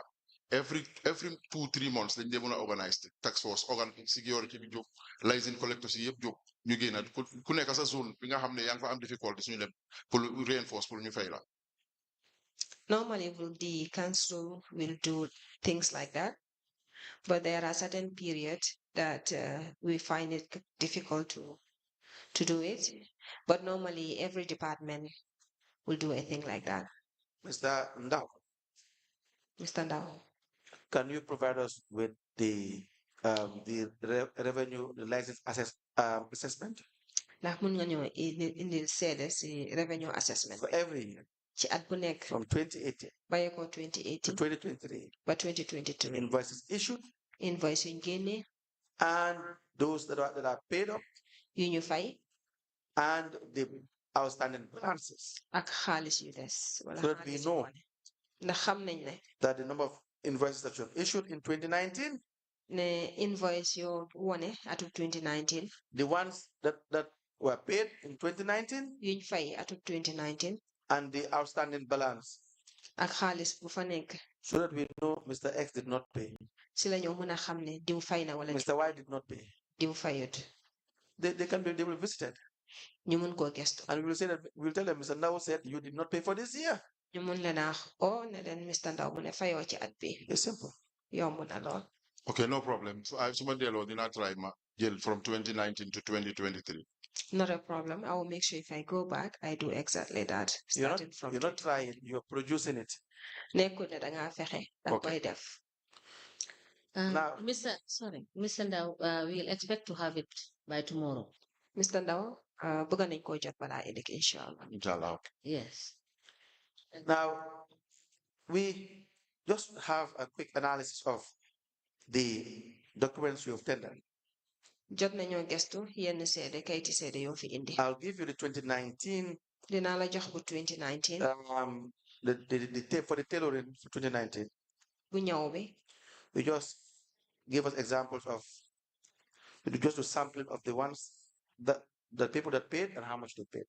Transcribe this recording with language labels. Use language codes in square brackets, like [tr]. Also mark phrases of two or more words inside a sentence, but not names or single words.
[en] Every 2-3 months, then they want to organize the tax force, organ security job, license collectors job. [wo] Ñu génn ku nekk sa zone bi nga xam ne yaa ngi fa am difficulté suñu dem pour reinforce pour ñu fay la. [en] Normally, the council will do things like that, but there are certain periods that we find it difficult to do it. But normally, every department will do a thing like that. Mr. Ndao, Mr. Ndao, can you provide us with the revenue license assessment [wo] ndax mun nga ñëw indil seede si [en] revenue assessment for every year [wo] ci at bu nekk [en] from 2018 [wo] bàyyi ko [en] to 2018 2023? [wo] ba 2023 [en] Invoices issued [wo] invoice yuñ génne [en] and those that are paid up [wo] yu ñu fay [en] and the outstanding balances, [wo] ak xaalis yu des wala [en] so that we [wo] xaalis yu [en] know [wo] wane ndax xam nañ ne [en] that the number of invoices that you have issued in 2019, [wo] ne invoice yoo wone atum 2019 [en] the ones that were paid in 2019, [wo] yuñ fay atum 2019 [en] and the outstanding balance, [wo] ak xaalis bu fa nekk [en] so that we know Mr. X did not pay, [wo] si la ñoo mën a xam ne diw fay na wala [en] Mr. Y did not pay. [wo] diw fayut [en] They will be visited, [wo] ñu mun koo gestu [en] and we will say that we'll tell them Mr. Ndao said you did not pay for this year. [wo] ñu mun leen a oo ne leen Mr. Ndaw mu ne fayoo ci at bi [en] It's simple. [wo] yomb na lool [en] Okay, no problem. So I somebody did not try my jail from 2019 to 2023. not a problem. I will make sure if I go back I do exactly that starting from You're not trying, you're producing it. [wo] nekkul ne dangaa fexe danga koy def [en] Now, Mr. Ndao, we'll expect to have it by tomorrow. [wo] Mr. Ndaw bëgg nañ koo jot balaa ëllëg inshallah [en] Inshallah. Yes. now we just have a quick analysis of the documents you have tendered. [wo] jot nañoo gestu yenn seede kayiti seede yoo fi indi [en] I'll give you the 2019 [wo] dinaa la jox bu 2019 [en] the for the tailoring for 2019. [wo] bu ñëw bi [en] You just give us examples of just a sampling of the ones that the people that paid and how much they paid.